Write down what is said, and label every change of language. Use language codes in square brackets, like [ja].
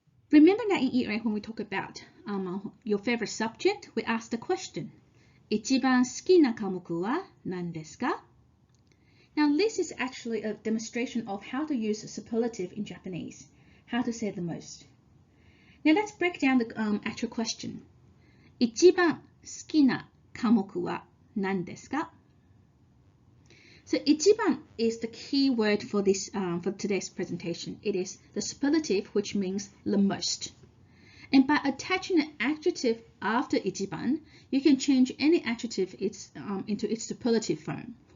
[en] Remember that in Year 8 when we talk about your favorite subject, we asked the question, [ja] 一番好きな科目は何ですか? [en] Now this is actually a demonstration of how to use superlative in Japanese, how to say the most. Now let's break down the actual question. [ja] 一番好きな科目は何ですか? [en] So 一番 is the key word for this for today's presentation. It is the superlative, which means the most. And by attaching an adjective after 一番, you can change any adjective into its superlative form.